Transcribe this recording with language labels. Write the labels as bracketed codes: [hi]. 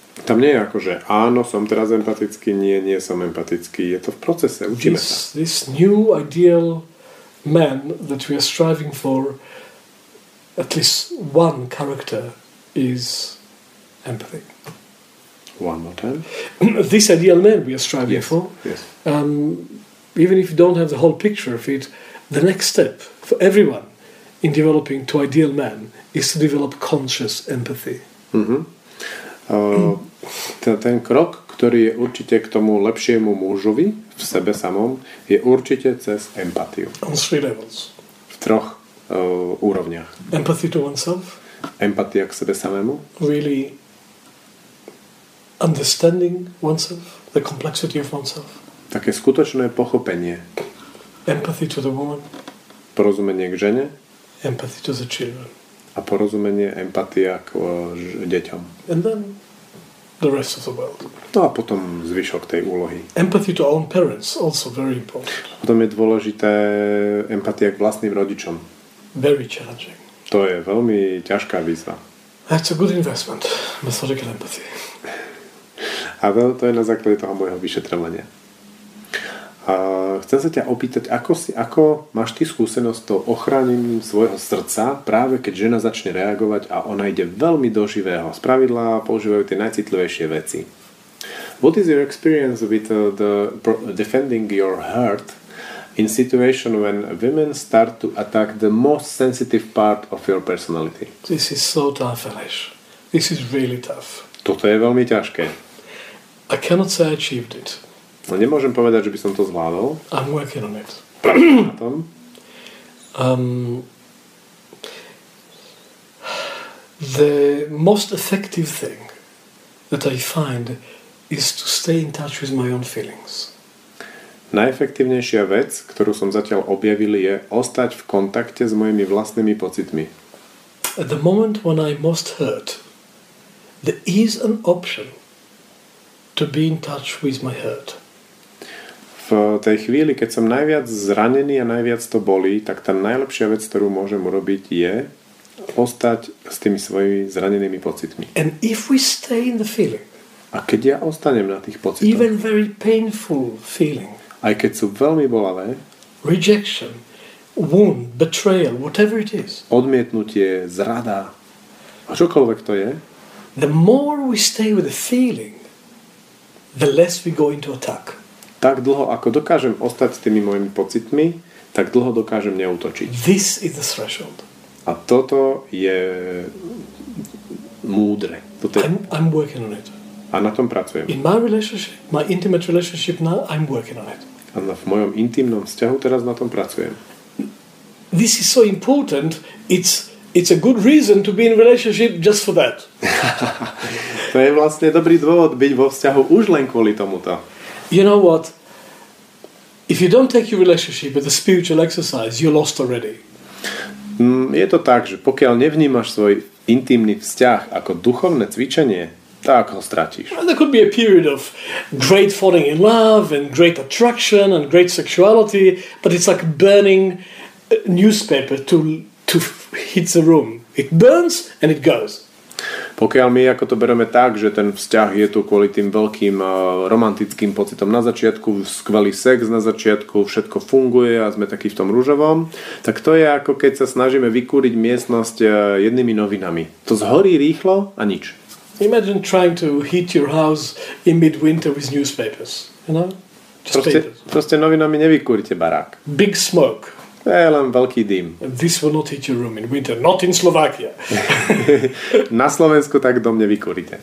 [sk] Tam nie je ako, že áno, som teraz empatický, nie som empatický. Je to v procese, učíme sa. [en] This new ideal man that we are striving for, at least one character is empathy. One more time. This ideal man we are striving for, yes. Even if you don't have the whole picture of it, the next step for everyone in developing to ideal man is to develop conscious empathy. [sk] Ten krok, ktorý je určite k tomu lepšiemu mužovi v sebe samom, je určite cez empatiu. [en] On 3 levels. [sk] V 3 úrovniach. [en] Empathy to oneself. [sk] Empatia k sebe samému. [en] Really understanding oneself, the complexity of oneself. [sk] Také skutočné pochopenie. [en] Empathy to the woman. [sk] Porozumenie k žene. [en] Empathy to the children. [sk] A porozumenie, empatia k deťom. [en] And then the rest of the world. [sk] No a potom zvyšok tej úlohy. [en] Empathy to own parents, also very important. [sk] Potom je dôležité empatia k vlastným rodičom. [en] Very challenging. [sk] To je veľmi ťažká výzva. [en] That's a good investment, methodical empathy. [sk] A to je na základe toho môjho vyšetrovania. Chcem sa ťa opýtať, ako máš ty skúsenosť s tou ochránením svojho srdca, práve keď žena začne reagovať a ona ide veľmi do živého. Spravidla používajú tie najcitlivejšie veci. [en] What is your experience with defending your heart in situation when women start to attack the most sensitive part of your personality? This is so tough, Aleš. This is really tough. [sk] Toto je veľmi ťažké. [en] I cannot say I achieved it. [sk] No nemôžem povedať, že by som to zvládol. [en] I'm working on it. [sk] Pracujem na tom. [en] The most effective thing that I find is to stay in touch with my own feelings. [sk] Najefektívnejšia vec, ktorú som zatiaľ objavil, je ostať v kontakte s mojimi vlastnými pocitmi. [en] At the moment when I'm most hurt, there is an option to be in touch with my hurt. [sk] V tej chvíli, keď som najviac zranený a najviac to bolí, tak tá najlepšia vec, ktorú môžem urobiť, je ostať s tými svojimi zranenými pocitmi. [en] And if we stay in the feeling, [sk] a keď ja ostanem na tých pocitoch, [en] even very painful feeling, [sk] aj keď sú veľmi bolavé, [en] rejection, wound, betrayal, whatever it is, [sk] odmietnutie, zrada, a čokoľvek to je, [en] the more we stay with the feeling, the less we go into attack. [sk] Tak dlho, ako dokážem ostať s tými mojimi pocitmi, tak dlho dokážem neútočiť. [en] This is the threshold. [sk] A toto je múdre. [en] I'm working on it. [sk] A na tom pracujem. [en] In my relationship, my intimate relationship now, I'm working on it. [sk] A v mojom intimnom vzťahu teraz na tom pracujem. [en] This is so important, it's a good reason to be in a relationship just for that. [sk] To je vlastne dobrý dôvod byť vo vzťahu už len kvôli tomuto. [en] You know what? If you don't take your relationship as a spiritual exercise, you're lost already. [sk] Je to tak, že pokiaľ nevnímaš svoj intimný vzťah ako duchovné cvičenie, tak ho stratíš. [en] There could be a period of great falling in love and great attraction and great sexuality, but it's like burning a newspaper to hit the room. It burns and it goes. [sk] Pokiaľ my ako to bereme tak, že ten vzťah je tu kvôli tým veľkým romantickým pocitom na začiatku, skvelý sex na začiatku, všetko funguje a sme takí v tom ružovom, tak to je ako keď sa snažíme vykúriť miestnosť jednými novinami. To zhorí rýchlo a nič. [en] Imagine trying to heat your house in midwinter with newspapers, you know? [sk] Proste novinami nevykúrite barák. [en] Big smoke. [sk] To je len veľký dym. [en] This will not hit your room in winter. Not in Slovakia. [sk] Na Slovensku tak dom nevykúrite.